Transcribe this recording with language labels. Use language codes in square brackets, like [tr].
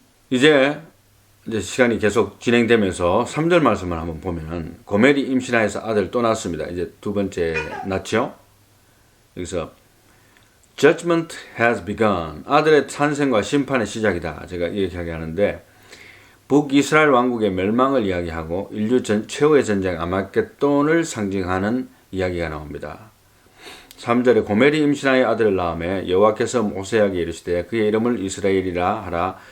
[ko] 이제 시간이 계속 진행되면서 3절 말씀을 한번 보면 고멜이 임신하여서 아들 또 낳았습니다. 이제 두 번째 낳죠. 여기서 [en] Judgment has begun. [ko] 아들의 탄생과 심판의 시작이다. 제가 이렇게 하는데 북이스라엘 왕국의 멸망을 이야기하고 인류 최후의 전쟁 아마겟돈을 상징하는 이야기가 나옵니다. 3절에 고멜이 임신하여 아들을 낳음에 여호와께서 모세에게 이르시되 그의 이름을 이스라엘이라 하라.